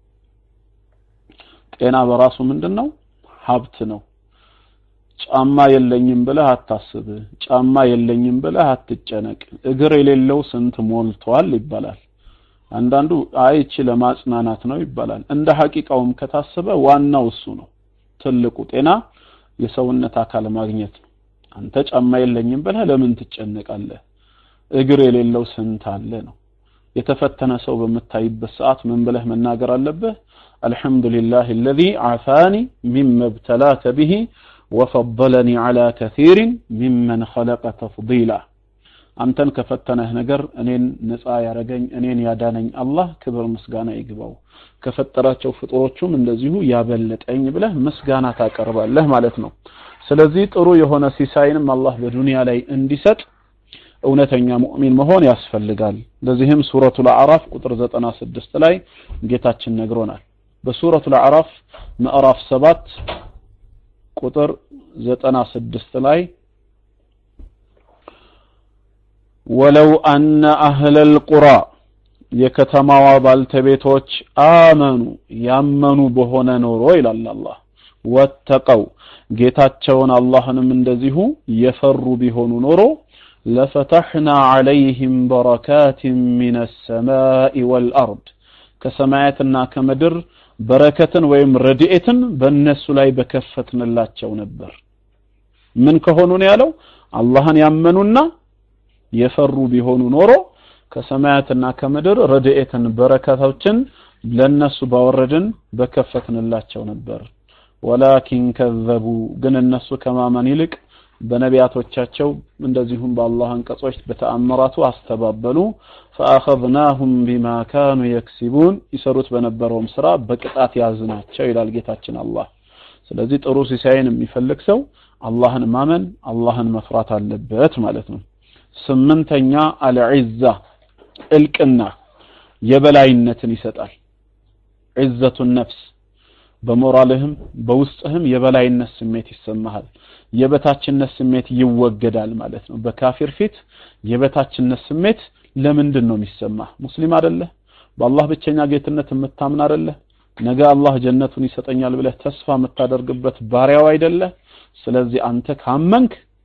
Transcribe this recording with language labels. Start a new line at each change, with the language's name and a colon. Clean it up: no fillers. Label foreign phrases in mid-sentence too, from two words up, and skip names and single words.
Amharic: ጤና በራሱ ምንድነው ሀብት ነው ጫማ የለኝም ብለህ አታስብ ጫማ የለኝም ብለህ አትጨነቅ እግር የሌለው ስንት ሞልቷል ይባላል አንዳንዱ አይቺ ለማጽናናት ነው ይባላል እንደ ሐቂቃውም ከታሰበ ዋናው እሱ ነው ትልቁ ጤና የሰውነት አካል ማግኘት ነው አንተ ጫማ የለኝም ብለህ ለምን ትጨነቃለህ እግር የሌለው ስንት አለ ነው የተፈተነ ሰው በመታይበት ሰዓት ምን ብለህ መናገር አለብህ
Arabic: አልহামዱሊላሂ الذي عافاني مما ابتلاك به وفضلني على كثير ممن خلق
Amharic: تفضيلا አንተን ከፈተነህ ነገር እኔን ነፃ ያረጋኝ እኔን ያዳነኝ አላህ ክብር ምስጋና ይግባው ከፈጠራቸው ፍጡሮቹም እንደዚሁ ያበለጠኝ ብለህ ምስጋና ታቀርባለህ ማለት ነው ስለዚህ ጥሩ የሆነ ሲሳይንም አላህ በዱንያ ላይ እንዲሰጥ እውነተኛ ሙእሚን መሆን ያስፈልጋል ለዚህም ሱረቱል አዕራፍ ቁጥር 96 ላይ ጌታችን ነግሮናል በሱረቱል አዕራፍ ምዕራፍ 7 ቁጥር 96 ላይ
Arabic: ولو أن أهل القرى
Amharic: የከተማዋ ባልተቤቶች አመኑ ያመኑ በሆነ ኖሮ ይላል አላህ ወተቀው ጌታቸውን አላህንም እንደዚሁ የፈሩ ቢሆኑ ኖሮ
Arabic: لفتحنا عليهم بركات من السماء والأرض
Amharic: ከሰማያትና ከምድር በረከትን ወይም ረድኤትን በእነሱ ላይ በከፈትንላቸው ነበር ምን ከሆኑ ነው ያለው አላህን ያመኑና የፈሩ ቢሆኑ ኖሮ ከሰማያትና ከምድር ረድኤትን በረከቶችን ለነሱ ባወረድን በከፈትንላቸው ነበር
Arabic: ولكن كذبوا
Amharic: ግን እነሱ ከማመን ይልቅ በነቢያቶቻቸው እንደዚሁም በአላህ አንቀጾች በተአምራቱ አስተባበሉ
Arabic: فاخذناهم بما كانوا يكسبون
Amharic: ይሰሩት በነበረውም ስራ በቅጣት ያዝናቸው ይላል ጌታችን አላህ ስለዚህ ጥሩ ሲሳይን የሚፈልግ ሰው አላህን ማመን አላህን መፍራት አለበት ማለት ነው ስምንተኛ አልዒዛ እልቅና የበላይነትን ይሰጣል ዒዘቱ ነፍስ በሞራልህም በውስጥህም የበላይነት ስሜት ይሰማሃል የበታችነት ስሜት ይወገዳል ማለት ነው በካፊር ፊት የበታችነት ስሜት ለምንድን ነው የሚሰማህ ሙስሊም አይደለ በአላህ ብቸኛ ጌትነት የምታምን አይደለ ነገ አላህ ጀነቱን ይሰጠኛል ብለህ ተስፋ የምታደርግበት ባሪያው አይደለ ስለዚህ አንተ ካመንክ